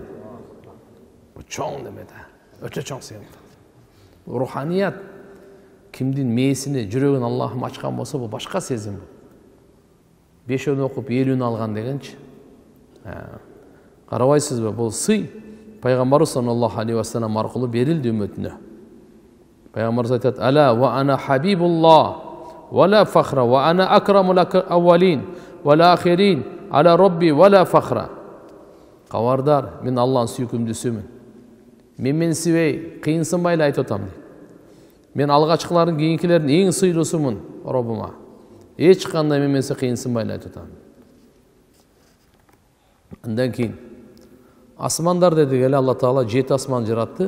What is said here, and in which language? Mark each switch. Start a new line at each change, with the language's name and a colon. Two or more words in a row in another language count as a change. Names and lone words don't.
Kyrgyz: Бу чоң немеде, өтө чоң сыйынтык. Руханият кимдин мээсине, жүрөгүн Аллахым ачкан болсо, бул башка сезим. 5 окуп 50 алган дегенчи. Карабайсызбы, бул сый Пайгамбарыбыз
Arabic: صلى الله عليه وسلم
Kyrgyz: аркылуу берилди үммөтүнө. Пайгамбарыбыз айтат:
Arabic: "ألا وأنا حبيب الله ولا فخر وأنا أكرم الأولين ولا آخرين على ربي ولا فخر."
Kyrgyz: Кабардар, мен Аллахтын сүйкүмдүүсүмүн. Мен сибей, кыйынсынбай эле айтып атам. Мен алгачкылардын, кийинкилердин эң сыйлуусумун Роббума. Эч кандай менен кыйынсынбай эле айтып атам. Андан кийин асмандар дедик эле, Алла Таала 7 асман жаратты.